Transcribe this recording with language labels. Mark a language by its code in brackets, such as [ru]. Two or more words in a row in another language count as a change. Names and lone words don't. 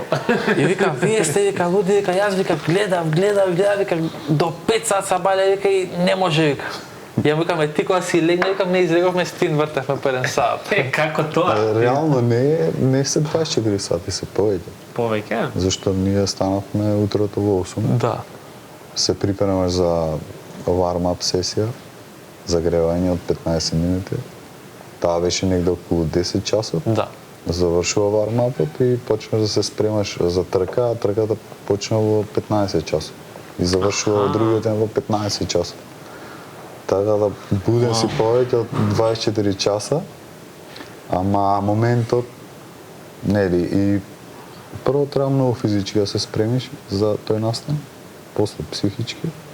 [mk] И вика, вие сте вика луди, вика јас вика гледам, вика до 5 сат са бале, вика и не може вика. Ја викаме ти кога си легна, викам не излеговме спин вртевме перен сат. Како тоа? Реално не се 24 сати, се повеќе. Повеќе? Зашто ние станавме утрото во 8. Да. Се припремаме за warm-up сесија, загревање од 15 минути. Таа беше негде околу 10 часот. Да. Завршува warm-upот и почнеш да се спремаш за трка, а трката почна во 15 часот. И завршува другиот ден во 15 часот. Така да буден си повеќе од 24 часа, ама моментот, нели, и прво треба многу физички да се спремиш за тој настан, после психички.